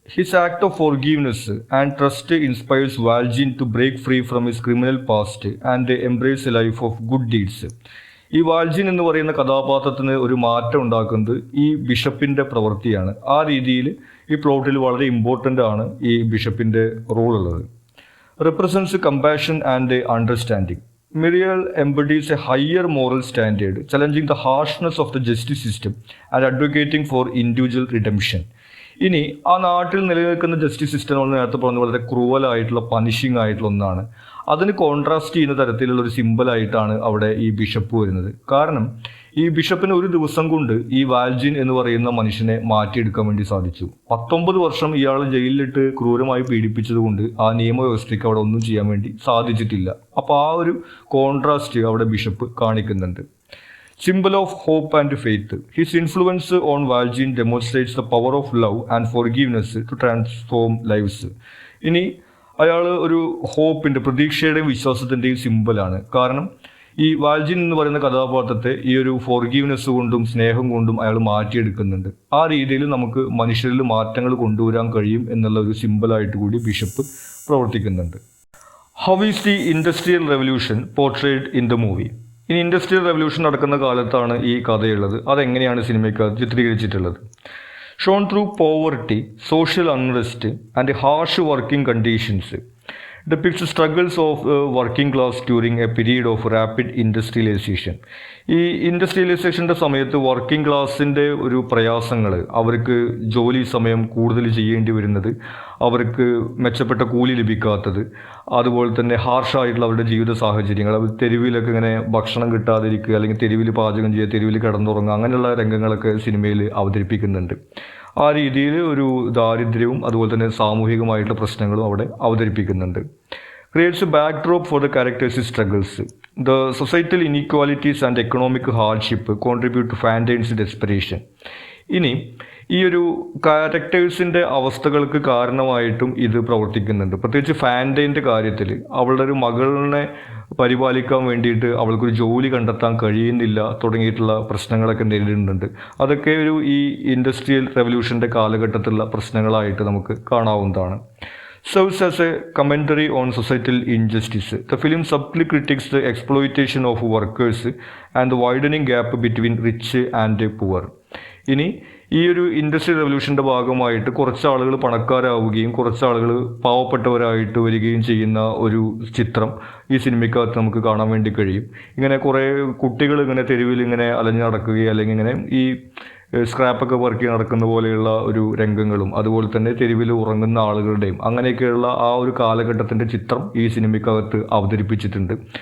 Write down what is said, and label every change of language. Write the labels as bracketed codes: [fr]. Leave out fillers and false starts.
[en] His act of forgiveness and trust inspires Valjean to break free from his criminal past and embrace a life of good deeds. [ml] ഈ വാൽജിൻ എന്ന് പറയുന്ന കഥാപാത്രത്തിന് ഒരു മാറ്റം ഉണ്ടാക്കുന്നത് ഈ ബിഷപ്പിൻ്റെ പ്രവൃത്തിയാണ്. ആ രീതിയിൽ ഈ പ്ലോട്ടിൽ വളരെ ഇമ്പോർട്ടൻ്റ് ആണ് ഈ ബിഷപ്പിൻ്റെ റോൾ ഉള്ളത്. [en] Represents compassion and understanding. Muriel embodies a higher moral standard, challenging the harshness of the justice system and advocating for individual redemption. [ml] ഇനി ആ നാട്ടിൽ നിലനിൽക്കുന്ന ജസ്റ്റിസ് സിസ്റ്റം നമ്മൾ നേരത്തെ പറഞ്ഞ വളരെ ക്രൂവലായിട്ടുള്ള പനിഷിംഗ് ആയിട്ടുള്ള ഒന്നാണ്. അതിന് കോൺട്രാസ്റ്റ് ചെയ്യുന്ന തരത്തിലുള്ള ഒരു സിമ്പിളായിട്ടാണ് അവിടെ ഈ ബിഷപ്പ് വരുന്നത്. കാരണം ഈ ബിഷപ്പിന് ഒരു ദിവസം കൊണ്ട് ഈ വാൽജിൻ എന്ന് പറയുന്ന മനുഷ്യനെ മാറ്റിയെടുക്കാൻ വേണ്ടി സാധിച്ചു. 19 വർഷം ഇയാൾ ജയിലിലിട്ട് ക്രൂരമായി പീഡിപ്പിച്ചത് കൊണ്ട് ആ നിയമവ്യവസ്ഥയ്ക്ക് അവിടെ ഒന്നും ചെയ്യാൻ വേണ്ടി സാധിച്ചിട്ടില്ല. അപ്പോൾ ആ ഒരു കോൺട്രാസ്റ്റ് അവിടെ ബിഷപ്പ് കാണിക്കുന്നുണ്ട്. [en] Symbol of hope and faith. His influence on Valjean demonstrates the power of love and forgiveness to transform lives. [ml] ഇനി അയാൾ ഒരു ഹോപ്പിൻ്റെ, പ്രതീക്ഷയുടെയും വിശ്വാസത്തിൻ്റെയും സിമ്പലാണ്. കാരണം ഈ വാൽജിൻ എന്ന് പറയുന്ന കഥാപാത്രത്തെ ഈ ഒരു ഫോർഗീവ്നെസ് കൊണ്ടും സ്നേഹം കൊണ്ടും അയാൾ മാറ്റിയെടുക്കുന്നുണ്ട്. ആ രീതിയിൽ നമുക്ക് മനുഷ്യരിൽ മാറ്റങ്ങൾ കൊണ്ടുവരാൻ കഴിയും എന്നുള്ള ഒരു സിമ്പലായിട്ട് കൂടി ബിഷപ്പ് പ്രവർത്തിക്കുന്നുണ്ട്. [en] How is the industrial revolution portrayed in the movie? [ml] ഇനി ഇൻഡസ്ട്രിയൽ റെവല്യൂഷൻ നടക്കുന്ന കാലത്താണ് ഈ കഥയുള്ളത്. അതെങ്ങനെയാണ് സിനിമയ്ക്കകത്ത് ചിത്രീകരിച്ചിട്ടുള്ളത്? [en] Shown through poverty, social unrest and harsh working conditions depicts the struggles of working class during a period of rapid industrialization. [ml] ഈ ഇൻഡസ്ട്രിയലൈസേഷൻ്റെ സമയത്ത് working ക്ലാസിൻ്റെ ഒരു പ്രയാസങ്ങൾ, അവർക്ക് ജോലി സമയം കൂടുതൽ ചെയ്യേണ്ടി വരുന്നത്, അവർക്ക് മെച്ചപ്പെട്ട കൂലി ലഭിക്കാത്തത്, അതുപോലെ തന്നെ ഹാർഷായിട്ടുള്ള അവരുടെ ജീവിത സാഹചര്യങ്ങൾ, അവർ തെരുവിലൊക്കെ ഇങ്ങനെ ഭക്ഷണം കിട്ടാതിരിക്കുക, അല്ലെങ്കിൽ തെരുവിൽ പാചകം ചെയ്യുക, തെരുവിൽ കിടന്നുറങ്ങുക, അങ്ങനെയുള്ള രംഗങ്ങളൊക്കെ സിനിമയിൽ അവതരിപ്പിക്കുന്നുണ്ട്. ആ രീതിയിൽ ഒരു ദാരിദ്ര്യവും അതുപോലെ തന്നെ സാമൂഹികമായിട്ടുള്ള പ്രശ്നങ്ങളും അവിടെ അവതരിപ്പിക്കുന്നുണ്ട്. [en] Creates a backdrop for the characters struggles. The societal inequalities and economic hardship contribute to Fantine's desperation. [ml] ഇനി ഈ ഒരു ക്യാരക്ടേഴ്സിൻ്റെ അവസ്ഥകൾക്ക് കാരണമായിട്ടും ഇത് പ്രവർത്തിക്കുന്നുണ്ട്. പ്രത്യേകിച്ച് ഫാൻറ്റൈൻ്റെ കാര്യത്തിൽ അവളുടെ ഒരു മകളിനെ പരിപാലിക്കാൻ വേണ്ടിയിട്ട് അവൾക്കൊരു ജോലി കണ്ടെത്താൻ കഴിയുന്നില്ല തുടങ്ങിയിട്ടുള്ള പ്രശ്നങ്ങളൊക്കെ നേരിടുന്നുണ്ട്. അതൊക്കെ ഒരു ഈ ഇൻഡസ്ട്രിയൽ റെവല്യൂഷൻ്റെ കാലഘട്ടത്തിലുള്ള പ്രശ്നങ്ങളായിട്ട് നമുക്ക് കാണാവുന്നതാണ്. [en] Serves as a commentary on societal injustice. The film subtly critiques the exploitation of workers and the widening gap between rich and poor. [ml] ഇനി ഈ ഒരു ഇൻഡസ്ട്രിയൽ റെവല്യൂഷൻ്റെ ഭാഗമായിട്ട് കുറച്ച് ആളുകൾ പണക്കാരാവുകയും കുറച്ച് ആളുകൾ പാവപ്പെട്ടവരായിട്ട് വരികയും ചെയ്യുന്ന ഒരു ചിത്രം ഈ സിനിമയ്ക്കകത്ത് നമുക്ക് കാണാൻ വേണ്ടി കഴിയും. ഇങ്ങനെ കുറേ കുട്ടികൾ ഇങ്ങനെ തെരുവിൽ ഇങ്ങനെ അലഞ്ഞു നടക്കുകയും അല്ലെങ്കിൽ ഇങ്ങനെ ഈ സ്ക്രാപ്പൊക്കെ പെറുക്കി നടക്കുന്ന പോലെയുള്ള ഒരു രംഗങ്ങളും അതുപോലെ തന്നെ തെരുവിൽ ഉറങ്ങുന്ന ആളുകളുടെയും അങ്ങനെയൊക്കെയുള്ള ആ ഒരു കാലഘട്ടത്തിൻ്റെ ചിത്രം ഈ സിനിമയ്ക്കകത്ത് അവതരിപ്പിച്ചിട്ടുണ്ട്.